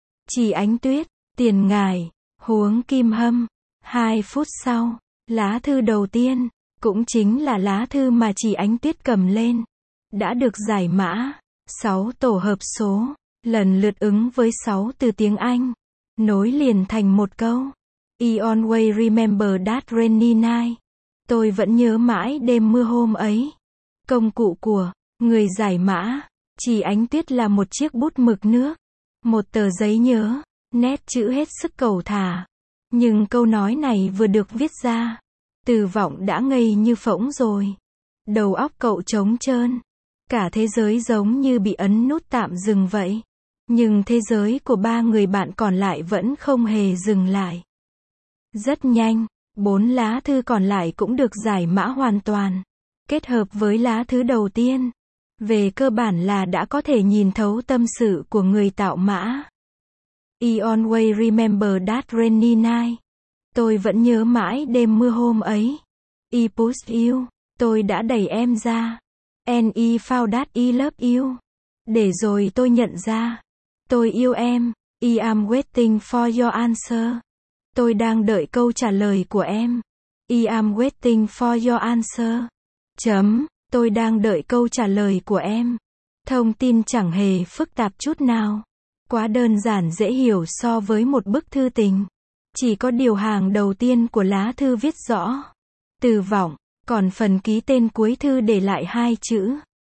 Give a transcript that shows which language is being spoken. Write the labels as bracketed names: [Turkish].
[Vietnamese] Chỉ ánh tuyết, tiền ngài, huống kim hâm. 2 phút sau, lá thư đầu tiên, cũng chính là lá thư mà chỉ ánh tuyết cầm lên, đã được giải mã. 6 tổ hợp số, lần lượt ứng với 6 từ tiếng Anh, nối liền thành một câu. [English] I always remember that rainy night. [Vietnamese] Tôi vẫn nhớ mãi đêm mưa hôm ấy. Công cụ của người giải mã chỉ ánh tuyết là một chiếc bút mực nước, một tờ giấy nhớ, nét chữ hết sức cầu thả. Nhưng câu nói này vừa được viết ra, Từ Vọng đã ngây như phỗng rồi. Đầu óc cậu trống trơn. Cả thế giới giống như bị ấn nút tạm dừng vậy. Nhưng thế giới của 3 người bạn còn lại vẫn không hề dừng lại. Rất nhanh, 4 lá thư còn lại cũng được giải mã hoàn toàn, kết hợp với lá thư đầu tiên. Về cơ bản là đã có thể nhìn thấu tâm sự của người tạo mã. [English] I always remember that rainy night. [Vietnamese] Tôi vẫn nhớ mãi đêm mưa hôm ấy. [English] I pushed you. [Vietnamese] Tôi đã đẩy em ra. [English] And I found that I love you. [Vietnamese] Để rồi tôi nhận ra. Tôi yêu em. [English] I am waiting for your answer. [Vietnamese] Tôi đang đợi câu trả lời của em. [English] I am waiting for your answer. [Vietnamese] Chấm. Tôi đang đợi câu trả lời của em. Thông tin chẳng hề phức tạp chút nào. Quá đơn giản dễ hiểu so với một bức thư tình. Chỉ có điều hàng đầu tiên của lá thư viết rõ. Từ Vọng. Còn phần ký tên cuối thư để lại 2 chữ.